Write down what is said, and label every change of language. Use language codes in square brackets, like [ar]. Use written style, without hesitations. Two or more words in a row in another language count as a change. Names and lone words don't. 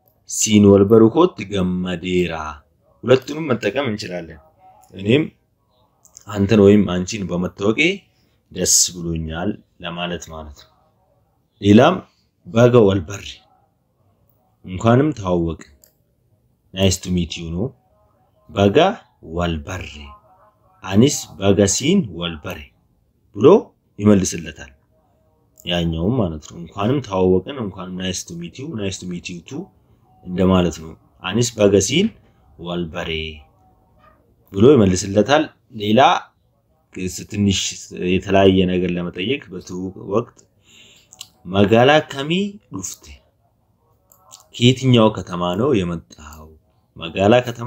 [om] siin wal baruu koo gammadeera [am] ሁለቱንም መጠቀም እንችላለን እኔም አንተን ወይም አንቺን በመታወቄ ደስ ብሎኛል ለማለት ማለት ነው ሌላም [om] baga walbarre [am] እንኳንም ተዋወቅ [en] nice to meet you [am] ነው [om] baga walbarre anis baga siin walbarre [am] ብሎ ይመልስለታል ያኛው ማለት ነው እንኳንም ተዋወቅን እንኳንም [en] nice to meet you [am] too እንደማለት ነው [om] anis baga siin walbarre [am] ብሎ ይመልስለታል ሌላ ትንሽ የተለያየ ነገር ለመጠየቅ በትውውቅ ወቅት [om] magaalaa kami dhufte [am] ከየትኛው ከተማ ነው የመጣው መጋላ ከተማ